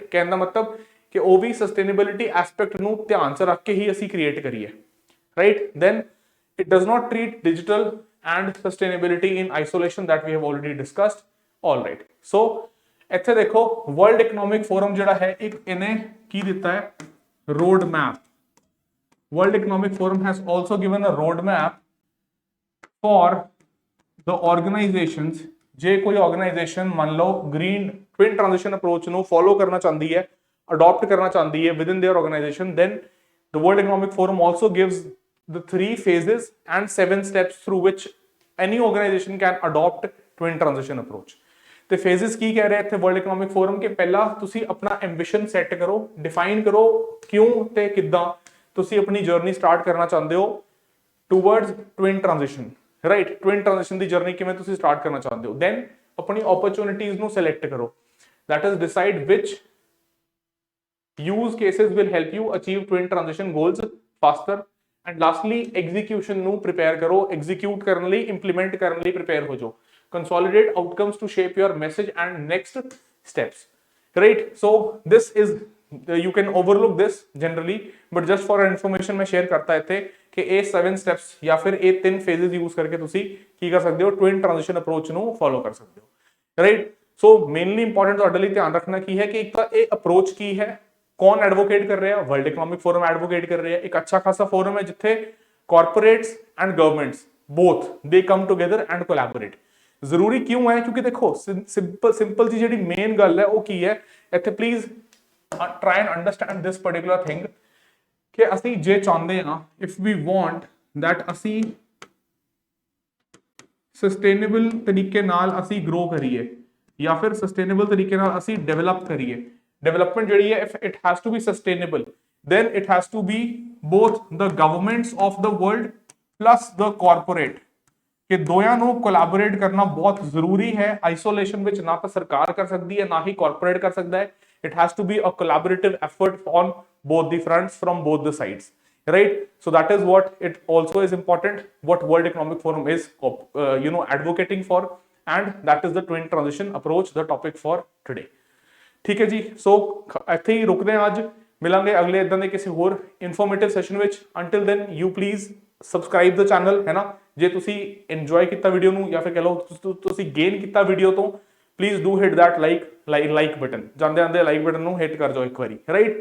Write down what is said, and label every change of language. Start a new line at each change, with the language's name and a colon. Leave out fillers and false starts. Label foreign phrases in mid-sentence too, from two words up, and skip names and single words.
Punjabi: ਕਹਿਣ ਦਾ ਮਤਲਬ ਕਿ ਉਹ ਵੀ
English: sustainability aspect
Punjabi: ਨੂੰ ਧਿਆਨ ਚ ਰੱਖ ਕੇ ਹੀ ਅਸੀਂ ਕ੍ਰੀਏਟ ਕਰੀਏ, ਰਾਈਟ।
English: then it does not treat digital and sustainability in isolation, that we have already discussed, all right।
Punjabi: so ਇੱਥੇ ਦੇਖੋ ਵਰਲਡ ਇਕਨੋਮਿਕ ਫੋਰਮ ਜਿਹੜਾ ਹੈ ਇੱਕ ਇਹਨੇ ਕੀ ਦਿੱਤਾ ਹੈ,
English: road map. ਵਰਲਡ ਇਕਨੋਮਿਕ ਫੋਰਮ has also given a road map for the organizations।
Punjabi: ਜੇ ਕੋਈ ਆਰਗੇਨਾਈਜੇਸ਼ਨ ਮੰਨ ਲਓ
English: green twin transition approach
Punjabi: ਨੂੰ ਫੋਲੋ ਕਰਨਾ ਚਾਹੁੰਦੀ ਹੈ,
English: ਅਡਾਪਟ ਕਰਨਾ ਚਾਹੁੰਦੀ ਹੈ within their organization, then the World Economic Forum also gives the 3 phases and 7 steps through which any organization can adopt twin transition approach।
Punjabi: ਤੇ ਫੇਜ਼ਸ ਕੀ ਕਹਿ ਰਿਹਾ ਇੱਥੇ ਵਰਲਡ ਇਕਨੋਮਿਕ ਫੋਰਮ ਕਿ ਪਹਿਲਾਂ ਤੁਸੀਂ ਆਪਣਾ
English: ambition set
Punjabi: ਕਰੋ, ਡਿਫਾਈਨ ਕਰੋ ਕਿਉਂ ਤੇ ਕਿੱਦਾਂ ਤੁਸੀਂ ਆਪਣੀ ਜਰਨੀ ਸਟਾਰਟ ਕਰਨਾ ਚਾਹੁੰਦੇ ਹੋ
English: towards twin transition,
Punjabi: ਰਾਈਟ।
English: twin transition
Punjabi: ਦੀ ਜਰਨੀ ਕਿਵੇਂ ਤੁਸੀਂ ਸਟਾਰਟ ਕਰਨਾ ਚਾਹੁੰਦੇ ਹੋ, ਦੈਨ ਆਪਣੀ ਓਪਰਚੁਨਿਟੀਜ਼ ਨੂੰ ਸਿਲੈਕਟ ਕਰੋ,
English: that is decide which use cases will help you achieve twin transition goals faster, and lastly execution ਨੂੰ prepare ਕਰੋ, execute
Punjabi: ਕਰਨ ਲਈ,
English: implement
Punjabi: ਕਰਨ ਲਈ
English: prepare
Punjabi: ਹੋ ਜਾਓ,
English: consolidate outcomes to shape your message and next steps, right। so this is you can overlook this generally, but just for information
Punjabi: ਮੈਂ share ਕਰਤਾ ਇੱਥੇ ਕਿ ਇਹ 7 steps ਜਾਂ ਫਿਰ ਇਹ 3 phases use ਕਰਕੇ ਤੁਸੀਂ ਕੀ ਕਰ ਸਕਦੇ ਹੋ,
English: twin transition approach
Punjabi: ਨੂੰ follow ਕਰ ਸਕਦੇ ਹੋ, right।
English: so mainly important
Punjabi: ਤੁਹਾਡੇ ਲਈ ਧਿਆਨ ਰੱਖਣਾ ਕੀ ਹੈ ਕਿ ਇੱਕ ਤਾਂ ਇਹ ਅਪਰੋਚ ਕੀ ਹੈ, ਕੌਣ ਐਡਵੋਕੇਟ ਕਰ ਰਿਹਾ, ਵਰਲਡ ਇਕਨੋਮਿਕ ਫੋਰਮ ਐਡਵੋਕੇਟ ਕਰ ਰਿਹਾ, ਇੱਕ ਅੱਛਾ ਖਾਸਾ ਫੋਰਮ ਹੈ ਜਿੱਥੇ
English: corporates and governments both they come together and collaborate।
Punjabi: ਜ਼ਰੂਰੀ ਕਿਉਂ ਹੈ, ਕਿਉਂਕਿ ਦੇਖੋ ਸਿੰਪਲ ਜੀ ਜਿਹੜੀ ਮੇਨ ਗੱਲ ਹੈ ਉਹ ਕੀ ਹੈ ਇੱਥੇ,
English: please try and understand this particular thing
Punjabi: ਕਿ ਅਸੀਂ ਜੇ ਚਾਹੁੰਦੇ ਹਾਂ,
English: if we want that
Punjabi: ਅਸੀਂ ਸਸਟੇਨੇਬਲ ਤਰੀਕੇ ਨਾਲ ਅਸੀਂ ਗਰੋ ਕਰੀਏ ਜਾਂ ਫਿਰ ਸਸਟੇਨੇਬਲ ਤਰੀਕੇ ਨਾਲ ਅਸੀਂ ਡਿਵੈਲਪ ਕਰੀਏ, ਡਿਵੈਲਪਮੈਂਟ ਜਿਹੜੀ ਹੈ
English: if it has to be sustainable then it has to be both the governments of the world plus the corporate
Punjabi: ਕਿ ਦੋਹਾਂ ਨੂੰ ਕੋਲੈਬੋਰੇਟ ਕਰਨਾ ਬਹੁਤ ਜ਼ਰੂਰੀ ਹੈ। ਆਈਸੋਲੇਸ਼ਨ ਵਿੱਚ ਨਾ ਤਾਂ ਸਰਕਾਰ ਕਰ ਸਕਦੀ ਹੈ ਨਾ ਹੀ ਕਾਰਪੋਰੇਟ ਕਰ ਸਕਦਾ ਹੈ।
English: it has to be a collaborative effort on both the fronts from both the sides, right? So that is what it also is important, what World Economic Forum is advocating for, and that is the twin transition approach, the topic for today.
Punjabi: ਠੀਕ ਹੈ ਜੀ, ਸੋ ਇੱਥੇ ਹੀ ਰੁਕਦੇ ਹਾਂ ਅੱਜ, ਮਿਲਾਂਗੇ ਅਗਲੇ ਇਦਾਂ ਦੇ ਕਿਸੇ ਹੋਰ ਇਨਫੋਰਮੇਟਿਵ ਸੈਸ਼ਨ ਵਿੱਚ।
English: until then you please subscribe the channel,
Punjabi: ਹੈ ਨਾ। ਜੇ ਤੁਸੀਂ ਇੰਜੋਏ ਕੀਤਾ ਵੀਡੀਓ ਨੂੰ ਜਾਂ ਫਿਰ ਕਹ ਲਓ ਤੁਸੀਂ ਗੇਨ ਕੀਤਾ ਵੀਡੀਓ ਤੋਂ,
English: please do hit that like button,
Punjabi: ਜਾਂਦੇ ਆਂਦੇ
English: like button
Punjabi: ਨੂੰ ਹਿਟ ਕਰ ਜਾਓ ਇੱਕ ਵਾਰੀ, ਰਾਈਟ।